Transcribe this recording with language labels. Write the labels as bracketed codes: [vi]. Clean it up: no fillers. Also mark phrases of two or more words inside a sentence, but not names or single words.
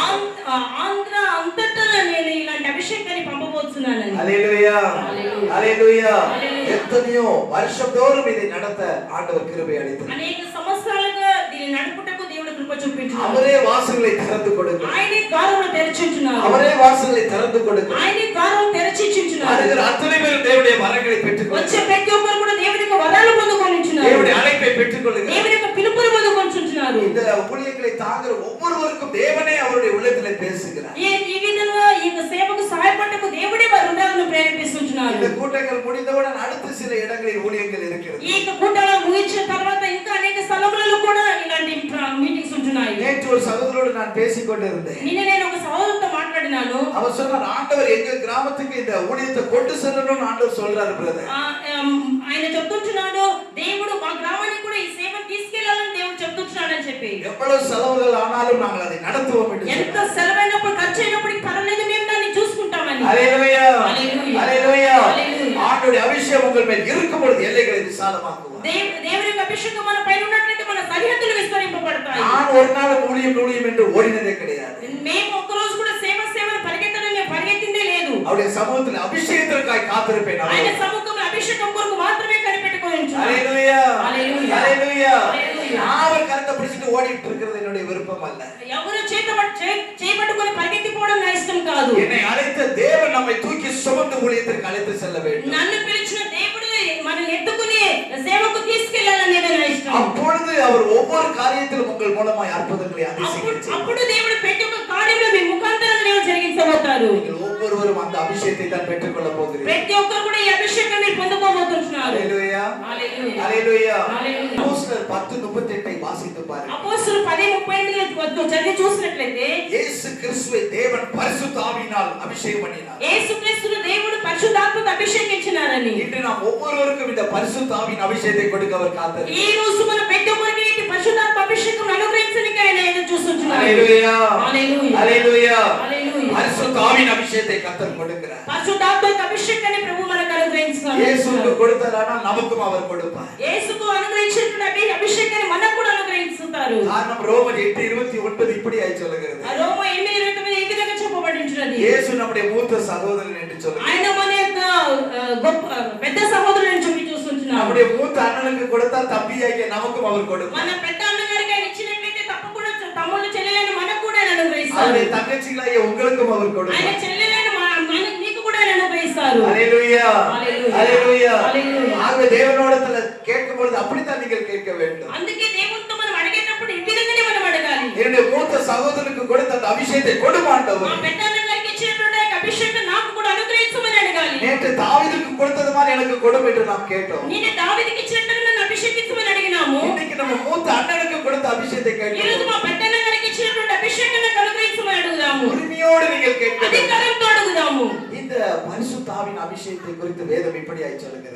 [te] ఆంధ్ర అంతటా నేను ఇలాంటి అభిషేకాన్ని పంపబోతున్నానని. [ta] ஹல்லேலூயா, [te] హల్లెలూయా, [ta] ஹல்லேலూயா. [te] హల్లెలూయా. [ta] எத்தனையோ வருஷந்தோறும் இதை நடத்த ஆண்டவர் கிருபை அளித்தார். [te] అనేక సంవత్సరాలుగా దీన్ని నడుపుటకు దేవుడు కృప చూపించాడు. [ta] அவரே வாசல்களை திறந்து கொடுக்கிறார். [te] ఆయనే ద్వారములు తెరచిచున్నారు. [ta] அவரே வாசல்களை திறந்து கொடுக்கிறார். [te] ఆయనే ద్వారములు తెరచిచున్నారు. [ta] வருகிற அத்தனை பேரும் தேவனுடைய வரங்களை பெற்றுக்கொள்ளுங்கள். [te] వచ్చే ప్రతి ఒక్కరు కూడా దేవుని యొక్క వరాలు పొందుకొనిచున్నారు. [ta] தேவனுடைய அழைப்பை பெற்றுக்கொள்ளுங்கள். [te] దేవుని యొక్క పిలుపును పొందుకొనిచున్నారు. [ta] இந்த ஊழியங்களை தாங்குற ஒவ்வொருவருக்கும் தேவனே அவருடைய உள்ளத்திலே பேசுகிறார். [te] ఈ విధంగా ఈ సేవకు సహాయపడటకు దేవుడే వారి హృదయాలను ప్రేరేపిస్తున్నారు. [ta] இந்த கூட்டங்கள் முடிந்தவுடன் அடுத்த சில இடங்களில் ஊழியங்கள் இருக்கிறது. [te] ఈ కూటాలు ముగించిన తర్వాత ఇంకా అనేక స్థలములలో కూడా ఇలాంటి మీటింగ్స్ ఉంటున్నాయి. [ta] நேற்று ஒரு சகோதரோடு நான் பேசிக் கொண்டிருந்தேன். [te] నిన్న నేను ఒక సహోదరుతో మాట్లాడినాను. [ta] அவர் சொன்னார், ஆண்டவர் எங்க கிராமத்துக்கு இந்த ஊழியத்தை கொண்டு செல்லணும்னு ஆண்டவர் சொல்றாரு பிரதர். [te] ఆయన చెప్తున్నాడు, దేవుడు మా గ్రామానికి కూడా ఈ సేవ తీసుకెళ్లాలని దేవుడు చెప్తున్నాడు అని చెప్పి. [ta] எவ்வளவு செலவுகள் ஆனாலும் நாங்கள் அதை நடத்துவோம் என்று [te] ఎంత సెలవైనప్పుడు ఖర్చు అయినప్పుడు పర్వాలేదు, మేము దాన్ని చూసుకుంటామని. [ta] ஹல்லேலூயா, [te] హల్లెలూయా, [ta] ஹல்லேலூயா. [te] హల్లెలూయా. [ta] ஆண்டவருடைய அபிஷேகம் உங்கள் மேல் இருக்கும் பொழுது எல்லைகளை விசாலமாக்குவார். [te] దేవుని యొక్క అభిషేకం మన పైన ఉన్నట్లయితే మన సరిహద్దులు విస్తరింపబడతాయి. [ta] நான் ஒரு நாள் ஊழியம் என்று ஓடினதே கிடையாது. [te] మేము ఒక్క రోజు కూడా సేవను పరిగెత్తడం నేను పరిగెత్తిందే లేదు. [ta] அவருடைய சமூகத்தில் அபிஷேகத்திற்காய் காத்திருப்பேன். [te] ఆయన సముఖంలో అభిషేకం కొరకు మాత్రమే కనిపెట్టుకొని ఉంచున్నాను. [ta] ஹல்லேலூயா, [te] హల్లెలూయా, [ta] ஹல்லேலூயா. [te] హల్లెలూయా. [ta] அவர் கரத்தை பிடிச்சிட்டு ஓடிட்டு இருக்கிறது என்னுடைய விருப்பம் அல்ல. [te] ఎవరు చేపట్టుకొని పరిగెత్తిపోవడం నా ఇష్టం కాదు. [ta] என்னை அழைத்த தேவன் நம்மை தூக்கி சுமந்து ஊழியத்திற்கு அழைத்து செல்ல வேண்டும். [te] నన్ను పిలిచిన దేవుడు మనల్ని ఎత్తుకుని సేవకు తీసుకెళ్లాలనేది నా ఇష్టం. [ta] அப்பொழுது அவர் ஒவ்வொரு காரியத்திலும் உங்கள் மூலமாய் அற்புதங்களை அதிசயிக்கிறார். [te] అప్పుడు దేవుడు ప్రతి ఒక్క కార్యంలో మీ ముఖాంతరం దేవుడు జరిగించబోతారు. [ta] நீங்கள் ஒவ்வொருவரும் அந்த அபிஷேகத்தை தான் பெற்றுக்கொள்ள போகிறீர்கள். [te] ప్రతి ఒక్కరు కూడా ఈ అభిషేకాన్ని పొందుకోబోతున్నారు. [ta] ஹல்லேலூயா, [te] హల్లెలూయా, [ta] ஹல்லேலூயா. [te] హల్లెలూయా. [ta] அப்போஸ்தலர் 10:38 வாசித்து பாருங்கள். [te] అపోస్తలులు 10:38 చదివి చూసినట్లయితే, [ta] இயேசு கிறிஸ்துவை தேவன் பரிசுத்த ஆவியினால் அபிஷேகம் பண்ணினார். [te] యేసుక్రీస్తును దేవుడు పరిశుద్ధాత్మతో అభిషేకించినారని. [ta] இன்று நாம் ஒவ்வொருவருக்கும் இந்த பரிசுத்த ஆவியின் அபிஷேகத்தை கொடுக்க அவர் காத்திருக்கிறார். [te] ఈ రోజు మన ప్రతి ఒక్కరికి ఈ పరిశుద్ధాత్మ అభిషేకం అనుగ్రహించడానికి ఆయన ఎదురు చూస్తున్నాడు. [ta] ஹல்லேலூயா, [te] హల్లెలూయా, [ta] ஹல்லேலூயா. [te] హల్లెలూయా. [ta] பரிசுத்த ஆவியின் அபிஷேகத்தை கர்த்தர் கொடுக்கிறார். [te] పరిశుద్ధాత్మ అభిషేకాన్ని ప్రభు మనకు అనుగ్రహించున్నాడు. [ta] இயேசுவுக்கு கொடுத்தாரானால் நமக்கும் அவர் கொடுப்பார். [te] యేసుకు అనుగ్రహించినటువంటి అభిషేకాన్ని మనకు కూడా అనుగ్రహించుతారు. [ta] காரணம் ரோமர் 8:29 இப்படியாய் சொல்லுகிறது. [te] రోమా 8:29 ఈ విధంగా చెప్పబడించున్నది. [ta] இயேசு நம்முடைய மூத்த சகோதரன் என்று சொல்லுகிறது. [te] ఆయన మన యొక్క గొప్ప పెద్ద సహోదరుని చెప్పి చూస్తున్నాడు. [ta] நம்முடைய மூத்த அண்ணனுக்கு கொடுத்தால் தம்பியாகிய நமக்கும் அவர் கொடுப்பார். [te] మన పెద్ద అన్నగారికి ఆయన ఇచ్చినట్లయితే తప్పకుండా తమ్ముళ్ళు చెల్లెలను మనకు కూడా ఆయన అనుగ్రహిస్తారు. [ta] அவருடைய தங்கச்சிகளாகிய உங்களுக்கும் அவர் [te] ఆయన [ta] கொடுப்பார். [te] చెల్లెలను నీకు కూడా ఆయన అనుగ్రహిస్తారు. [ta] ஹல்லேலூயா, [te] హల్లెలూయా, [ta] ஹல்லேலூயா. [te] హల్లెలూయా. [ta] ஆகவே தேவனோடத்துல கேட்கும் பொழுது அப்படித்தான் நீங்கள் கேட்க வேண்டும். [te] అందుకే దేవునితో మనం అడిగేటప్పుడు ఈ విధంగానే మనం అడగాలి. [ta] என்னுடைய மூத்த சகோதரனுக்கு கொடுத்த அந்த அபிஷேகத்தை கொடுமாண்டவர். [te] మా పెద్ద అన్నగారికి ఇచ్చినటువంటి అభిషేకం నాకు కూడా అనుగ్రహించమని అడగాలి. [ta] நேற்று தாவீதுக்கு கொடுத்தது மாதிரி எனக்கு கொடும் என்று நாம் கேட்டோம். [te] నేను దావీదుకి ఇచ్చినట్టుగా నన్ను అభిషేకించమని అడిగినాము. [ta] இன்னைக்கு நம்ம மூத்த అண்ணனுக்கு கொடுத்த అభిషేகத்தை [te] ఈ రోజు [ta] கேட்கிறோம். [te] మా పెద్ద అన్నగారికి ఇచ్చినటువంటి అభిషేకం నాకు అనుగ్రహించమని అడుగుదాము. [ta] உரிமையோடு நீங்கள் கேட்க வேண்டும். [te] అధికారంతో అడుగుదాము. [ta] இந்த பரிசுத்த ஆவியின் அபிஷேகத்தை குறித்து வேதம் இப்படியாய் சொல்கிறது.